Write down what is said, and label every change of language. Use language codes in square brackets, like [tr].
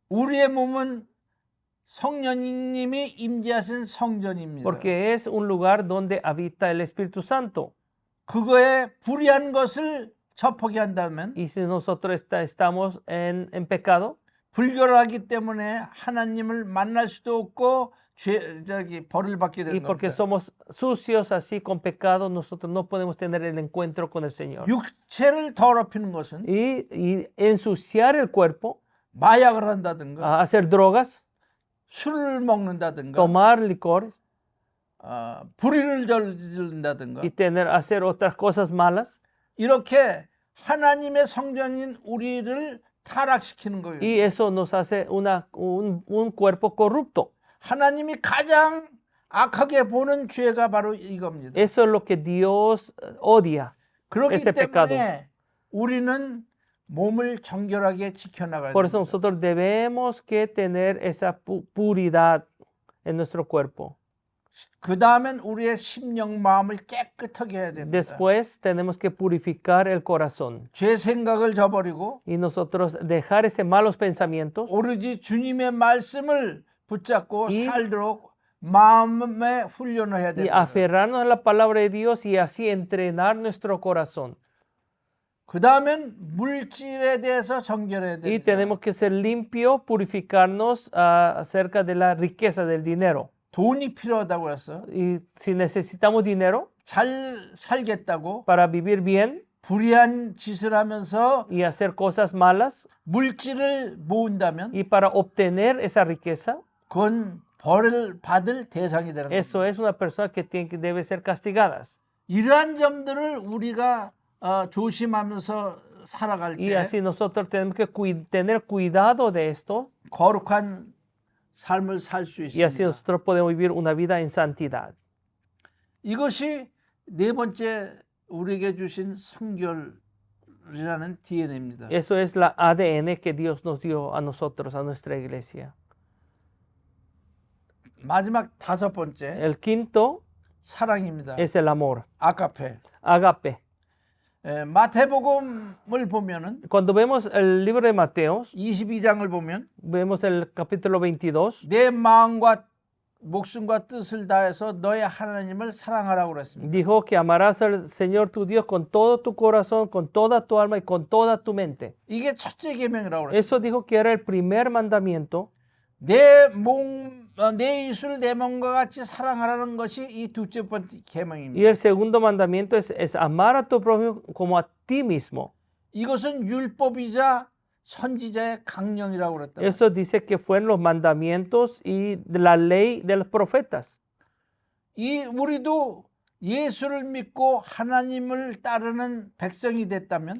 [ko] 우리의 몸은 성령님이 임재하신 성전입니다. [es] porque es un lugar donde habita el Espíritu Santo. [ko] 그거에 불의한 것을 접하게 한다면 [es] Y si nosotros estamos en pecado, [ko] 불결하기 때문에 하나님을 만날 수도 없고 벌을 받게 [es] y [ko] 되는 [es] porque [ko] 겁니다. [es] somos sucios así con pecado, nosotros no podemos tener el encuentro con el Señor. [ko] 육체를 더럽히는 것은 [es] Y ensuciar el cuerpo, [ko] 마약을 한다든가 [es] hacer drogas, [ko] 술을 먹는다든가 [es] tomar licores [ko] 불의를 저지른다든가 [es] y hacer otras cosas malas. [ko] 이렇게 하나님의 성전인 우리를 타락시키는 거예요. [es] Y eso nos hace un cuerpo corrupto. [ko] 하나님이 가장 악하게 보는 죄가 바로 이겁니다. [es] Eso es lo que Dios odia. [ko] 그렇기 [es] ese pecado. [ko] 때문에 우리는 몸을 정결하게 지켜나가야 [es] Por eso [ko] 됩니다. [es] nosotros debemos que tener esa puridad en nuestro cuerpo. [ko] 그 다음엔 우리의 심령 마음을 깨끗하게 해야 됩니다. [es] Después tenemos que purificar el corazón [ko] 죄 생각을 저버리고 [es] y nosotros dejar ese malos pensamientos [ko] 오로지 주님의 말씀을 붙잡고 이- 살도록 마음의 훈련을 해야 [es] y [ko] 됩니다. [es] aferrarnos a la palabra de Dios y así entrenar nuestro corazón. [ko] 그 다음엔 물질에 대해서 정결해야 [es] Y [ko] 됩니다. [es] tenemos que ser limpios, purificarnos acerca de la riqueza del dinero. [ko] 돈이 필요하다고 해서 [es] Y si necesitamos dinero [ko] 잘 살겠다고 [es] para vivir bien [ko] 불의한 짓을 하면서 [es] y hacer cosas malas [ko] 물질을 모은다면 [es] y para obtener esa riqueza, [ko] 그건 벌을 받을 대상이 되는 겁니다. [es] eso es una persona que debe ser castigadas. [ko] 이러한 점들을 우리가 조심하면서 살아갈 [es] Y [ko] 때 [es] así nosotros tenemos que tener cuidado de esto [ko] 거룩한 삶을 살 수 [es] y así [ko] 있습니다. [es] nosotros podemos vivir una vida en santidad. [ko] 이것이 네 번째 우리에게 주신 성결이라는 DNA입니다. [es] Eso es la ADN que Dios nos dio a nosotros, a nuestra iglesia. [ko] 마지막 다섯 번째 [es] El quinto [ko] 사랑입니다. [es] es el amor, [ko] 아가페. [es] agape. [ko] 마태복음을 보면은 [es] Cuando vemos el libro de Mateo, [ko] 22장을 보면 [es] vemos el capítulo 22, [ko] 내 마음과 목숨과 뜻을 다해서 너의 하나님을 사랑하라고 그랬습니다. [es] dijo que amarás al Señor tu Dios con todo tu corazón, con toda tu alma y con toda tu mente. [ko] 이게 첫째 계명이라고 그랬습니다. [es] Eso dijo que era el primer mandamiento. [ko] 내 이웃을 내 몸과 같이 사랑하라는 것이 이 둘째 번째 [es] Y [ko] 계명입니다. [es] el segundo mandamiento es amar a tu prójimo como a ti mismo. [ko] 이것은 율법이자 선지자의 강령이라고 그랬다. [es] Eso dice que fueron los mandamientos y de la ley de los profetas. [ko] 우리도 예수를 믿고 하나님을 따르는 백성이 됐다면